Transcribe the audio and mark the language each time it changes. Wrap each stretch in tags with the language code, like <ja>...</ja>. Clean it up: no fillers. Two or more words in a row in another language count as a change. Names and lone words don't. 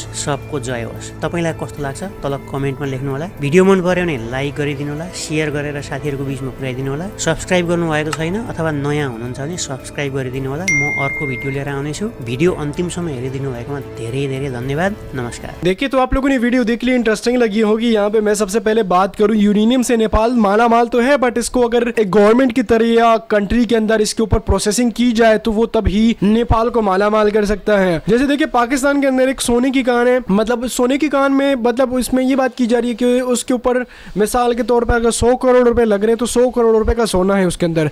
<ne>सबको जय होस्। तपाईलाई कस्तो लाग्छ तल कमेन्टमा लेख्नु होला। भिडियो मन पर्यो भने लाइक गरिदिनु होला, शेयर गरेर साथीहरूको बीचमा पुर्याइदिनु होला। सब्स्क्राइब गर्नु भएको छैन अथवा नयाँ हुनुहुन्छ भने सब्स्क्राइब गरिदिनु होला। म अर्को भिडियो लिएर आउनेछु। भिडियो अन्तिमसम्म हेरिदिनु भएकोमा धेरै धेरै धन्यवाद। नमस्कार।</ne> <hi>देखिए, तो आप लोगों ने वीडियो देख ली, इंटरेस्टिंग लगी होगी। यहाँ पे मैं सबसे पहले बात करूं, यूरेनियम से नेपाल माला माल तो है, बट इसको अगर एक गवर्नमेंट की तरह या कंट्री के अंदर इसके ऊपर प्रोसेसिंग की जाए तो वो तभी नेपाल को माला माल कर सकता है। जैसे देखिए, पाकिस्तान के अंदर एक सोने की कान है, मतलब सोने की कान में मतलब इसमें ये बात की जा रही है कि उसके ऊपर मिसाल के तौर पर अगर 100 करोड़ रुपए लग रहे हैं तो 100 करोड़ रुपए का सोना है उसके अंदर।</hi>